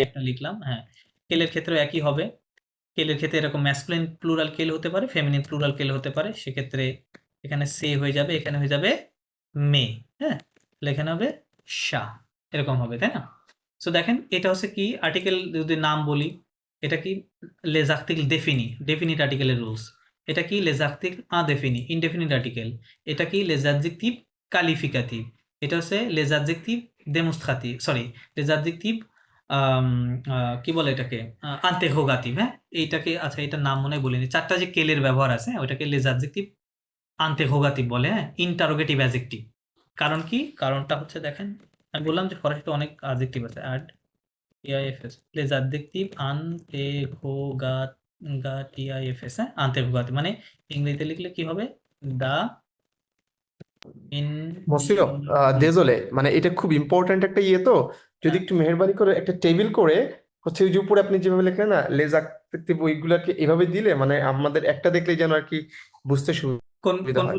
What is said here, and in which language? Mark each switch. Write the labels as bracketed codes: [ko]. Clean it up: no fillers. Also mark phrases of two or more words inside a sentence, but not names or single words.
[bn] আমি একটা লিখলাম, হ্যাঁ। কেলের ক্ষেত্রেও একই হবে। কেলের ক্ষেত্রে এরকম ম্যাসকুলিন প্লুরাল কেল হতে পারে, ফেমিনিন প্লুরাল কেল হতে পারে। সেক্ষেত্রে এখানে সে হয়ে যাবে, এখানে হয়ে যাবে মে, হ্যাঁ? তাহলে এখানে হবে সা। এরকম হবে, তাই না? সো দেখেন এটা হচ্ছে কি আর্টিকেল যদি নাম বলি, এটা কি [fr] les articles définis, [bn] ডেফিনিট আর্টিকেলের রুলস। এটা কি [fr] les articles indéfinis, [en] indefinite article. [bn] এটা কি [fr] les adjectifs qualificatifs, [bn] এটা হচ্ছে [fr] les adjectifs démonstratifs, [bn] সরি [fr] les adjectifs [bn] কি বলে এটাকে? interrogative, হ্যাঁ? এইটাকে আচ্ছা এটার নাম মনে হয় বলিনি। ৪ টা যে কেলের ব্যবহার আছে ওইটাকে [fr] les adjectifs interrogative [bn] বলে, হ্যাঁ? [en] interrogative adjective। [bn] কারণ কি? কারণটা হচ্ছে দেখেন, আমি বললাম যে ফরাসিতে অনেক adjective আছে। [fr] AIFS, les adjectifs interrogatifs, [bn] হ্যাঁ? interrogative মানে ইংরেজিতে লিখলে কি হবে? দ্য [fr] monsieur désolé [bn] মানে এটা খুব ইম্পর্ট্যান্ট একটা ইয়ে তো যদি হ্যাঁ, একটু মেহেরবানি করে একটা টেবিল করে হচ্ছে ওই যে উপরে আপনি যেভাবে লেখলেন না লেজাক বইগুলাকে এভাবে দিলে মানে আমাদের একটা দেখলেই যেন আর কি বুঝতে সুবিধা হয়